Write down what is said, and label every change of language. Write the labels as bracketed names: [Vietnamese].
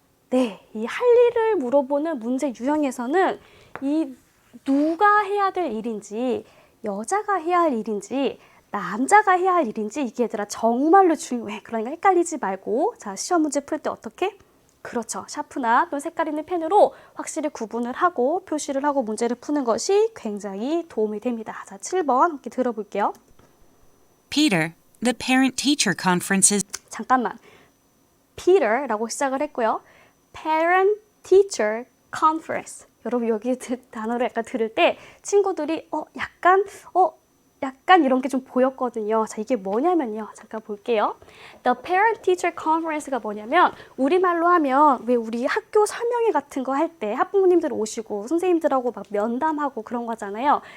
[Korean] 네, 이 할 일을 물어보는 문제 유형에서는 이 누가 해야 될 일인지 여자가 해야 할 일인지 남자가 해야 할 일인지 이게 얘들아 정말로 중요해. 그러니까 헷갈리지 말고 자 시험 문제 풀 때 어떻게? 그렇죠. 샤프나 또는 색깔 있는 펜으로 확실히 구분을 하고 표시를 하고 문제를 푸는 것이 굉장히 도움이 됩니다. 자 7번 함께 들어볼게요. [English] Peter, the parent-teacher conference is [Korean] 잠깐만. Peter라고 시작을 했고요. [English] Parent-teacher conference. [Korean] 여러분 여기 단어를 약간 들을 때 친구들이 약간 이런 게 좀 보였거든요. 자, 이게 뭐냐면요. 잠깐 볼게요. The Parent-Teacher Conference가 뭐냐면 우리말로 하면 왜 우리 학교 설명회 같은 거 할 때 학부모님들 오시고 선생님들하고 막 면담하고 그런 거잖아요.